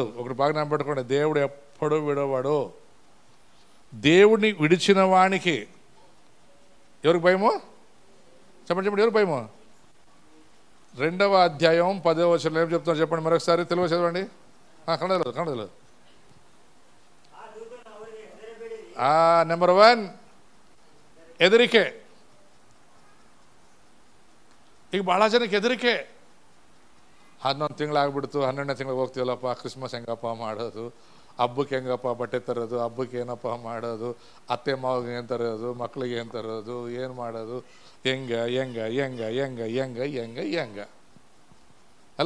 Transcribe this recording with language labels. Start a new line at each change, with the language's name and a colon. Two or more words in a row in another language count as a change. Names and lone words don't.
Telugu: ఒకటి బాగా నమ్మబట్టుకోండి, దేవుడు ఎప్పుడు విడవడు. దేవుడిని విడిచిన వానికి ఎవరికి భయమో చెప్పండి. ఎవరికి భయమో? 2వ అధ్యాయం 10వ వచనంలో ఏం చెప్తున్నారు చెప్పండి మరొకసారి. తెలుగు చదవండి. కన్నడలో.
Kannada: ನಂಬರ್ 1 ಹೆದರಿಕೆ. ಈಗ ಭಾಳ ಜನಕ್ಕೆ ಹೆದರಿಕೆ. 11 ತಿಂಗಳಾಗ್ಬಿಡ್ತು, 12ನೇ ತಿಂಗಳಿಗೆ ಹೋಗ್ತೀವಲ್ಲಪ್ಪ, ಕ್ರಿಸ್ಮಸ್ ಹೆಂಗಪ್ಪ ಮಾಡೋದು, ಹಬ್ಬಕ್ಕೆ ಹೆಂಗಪ್ಪ ಬಟ್ಟೆ ತರೋದು, ಹಬ್ಬಕ್ಕೆ ಏನಪ್ಪ ಮಾಡೋದು, ಅತ್ತೆ ಮಾವಿಗೆ ಏನು ತರೋದು, ಮಕ್ಳಿಗೆ ಏನು ತರೋದು, ಏನು ಮಾಡೋದು, ಹೆಂಗ ಅಲ್ಲ.